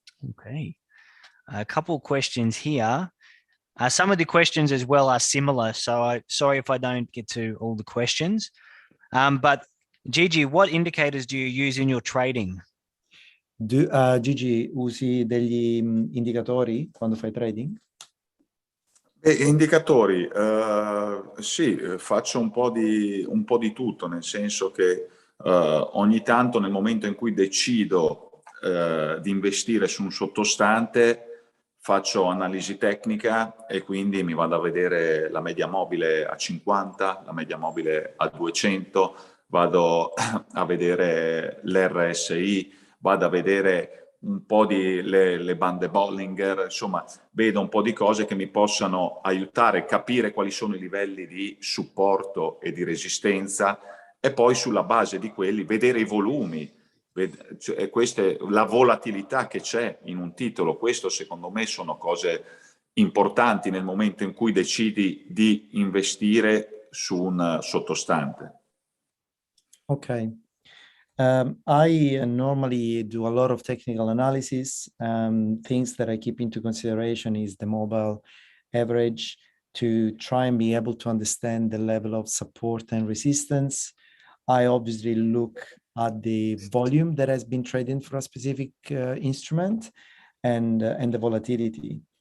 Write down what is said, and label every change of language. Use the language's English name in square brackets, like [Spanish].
[English] Okay. A couple of questions here. Some of the questions as well are similar, so sorry if I don't get to all the questions. But Gigi, what indicators do you use in your trading? [Italian] Gigi, usi degli indicatori quando fai trading? Indicatori, sì, faccio un po' di tutto, nel senso che ogni tanto nel momento in cui decido di investire su un sottostante faccio analisi tecnica e quindi mi vado a vedere la media mobile a 50, la media mobile a 200, vado a vedere l'RSI, vado a vedere un po' le bande Bollinger, insomma vedo un po' di cose che mi possano aiutare a capire quali sono i livelli di supporto e di resistenza e poi sulla base di quelli vedere i volumi, cioè, la volatilità che c'è in un titolo. Questo secondo me sono cose importanti nel momento in cui decidi di investire su un sottostante. [English] Okay. I normally do a lot of technical analysis. Things that I keep into consideration is the mobile average to try and be able to understand the level of support and resistance. I obviously look at the volume that has been trading for a specific instrument and the volatility.